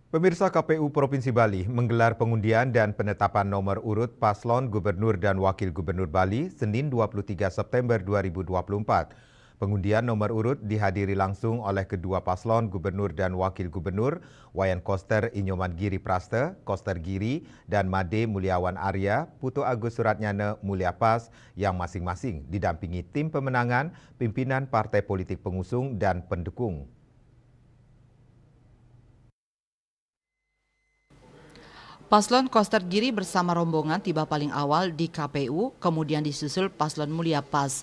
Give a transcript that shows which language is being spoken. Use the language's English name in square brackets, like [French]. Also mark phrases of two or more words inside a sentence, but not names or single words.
[Indonesian] Pemirsa, KPU Provinsi Bali menggelar pengundian dan penetapan nomor urut paslon Gubernur dan Wakil Gubernur Bali Senin 23 September 2024. Pengundian nomor urut dihadiri langsung oleh kedua paslon Gubernur dan Wakil Gubernur, Wayan Koster Inyoman Giri Praste, Koster Giri, dan Made Mulyawan Arya, Putu Agus Suratnyana Mulya Pas, yang masing-masing didampingi tim pemenangan, pimpinan partai politik pengusung, dan pendukung. Paslon Koster Giri bersama rombongan tiba paling awal di KPU, kemudian disusul Paslon Mulya Pas.